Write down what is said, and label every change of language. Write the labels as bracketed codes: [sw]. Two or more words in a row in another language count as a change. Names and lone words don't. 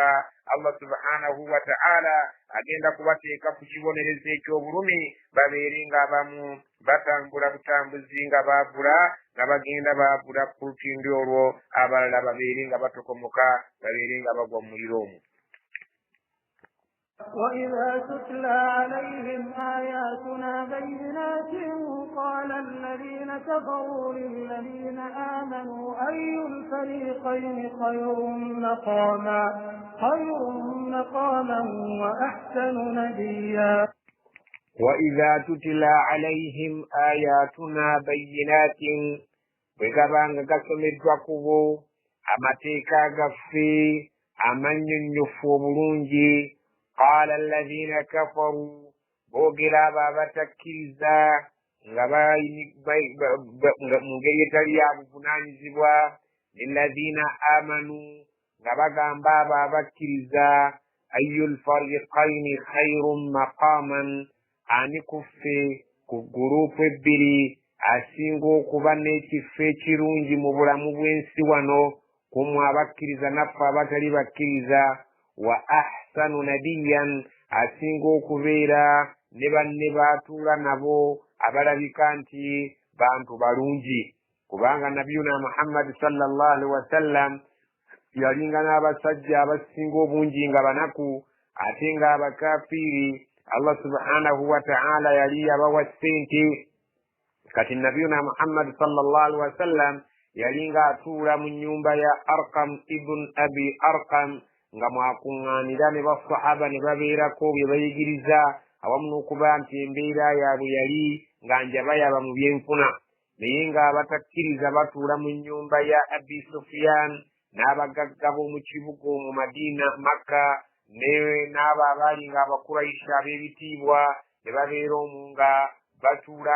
[lg] Allah [ar] سبحانه وتعالى [lg] agenda kubateeka ku kibonerezo eky'obulumi babeere ng'abamu batambula butambuzi nga baabula nga bagenda baabula ku lutindo olwo abalala babeere nga batokomoka babeere nga bagwa mu muliro omwo. [ar] وإذا تتلى عليهم آياتنا بينات قال الذين كفروا للذين آمنوا أي الفريقين خير مقاما وأحسن نديا. وإذا تتلى عليهم آياتنا بينات [lg] bwegabanga gasomeddwa kubo amateeka gaffe amannyonnyofu obulungi [ar] قال الذين كفروا [lg] boogera abo abatakkiriza nga mu ngeri etali ya buvunaanyizibwa [ar] للذين آمنوا [lg] nga bagamba abo abakkiriza [ar] أي الفريقين خير مقاما [lg] ani kuffe ku gurupu ebbiri asinga okuba n'ekifo ekirungi mu bulamu bw'ensi wano kumwe abakkiriza naffe abatali bakkiriza wa [ar] أحسن نديا [lg] asinga okubeera ne banne baatuula nabo abalabika nti bantu balungi kubanga nabiyuna Muhammad [ar] صلى الله عليه وسلم [lg] yalinga n'abasajja abasinga obungi nga banaku ate nga abakafiiri Allah [ar] سبحانه وتعالى [lg] yali yabawa ssente kati nabiyuna Muhammad [ar] صلى الله عليه [lg] wasallam yalinga atuula mu nnyumba ya Arqam ibn Abi Arqam nga mwakuŋŋaanira ne basahaba ne babeerako bye bayigiriza awamu n'okuba nti embeera yaabwe yali nga njabayaba mu byenfuna naye ng'abatakkiriza batuula mu nnyumba ya Abi Sufyan n'abagagga b'omu kibuga mu Madina Makka n'abo abaali nga Abakurayisha ab'ebitiibwa ne babeera omwo nga batuula